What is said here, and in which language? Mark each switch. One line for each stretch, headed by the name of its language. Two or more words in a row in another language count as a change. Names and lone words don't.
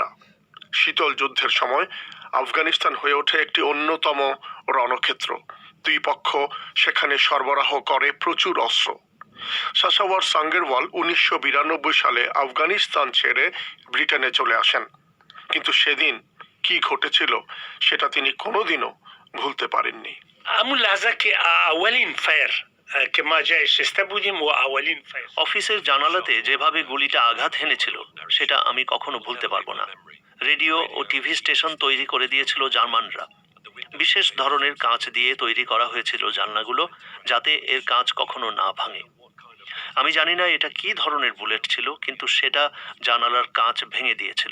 Bangla: শীতল যুদ্ধের সময় আফগানিস্তান হয়ে ওঠে একটি অন্যতম রণক্ষেত্র। দুই পক্ষ সেখানে সরবরাহ করে প্রচুর অস্ত্র। শাসাওয়ার সাঙ্গেরওয়াল 1992 সালে আফগানিস্তান ছেড়ে ব্রিটেনে চলে আসেন, কিন্তু সেদিন কি ঘটেছিল সেটা তিনি কোনোদিনও ভুলতে পারেননি।
Persian: همون لحظه که اولین فایر که ما جای شسته بودیم و اولین فایر
Bangla: অফিসের জানালাতে যেভাবে গুলিটা আঘাত হেনেছিল সেটা আমি কখনো ভুলতে পারবো না। রেডিও ও টিভি স্টেশন তৈরি করে দিয়েছিল জার্মানরা। বিশেষ ধরনের কাঁচ দিয়ে তৈরি করা হয়েছিল জানলাগুলো, যাতে এর কাঁচ কখনো না ভাঙে। আমি জানি না এটা কি ধরনের বুলেট ছিল, কিন্তু সেটা জানালার কাঁচ ভেঙে দিয়েছিল।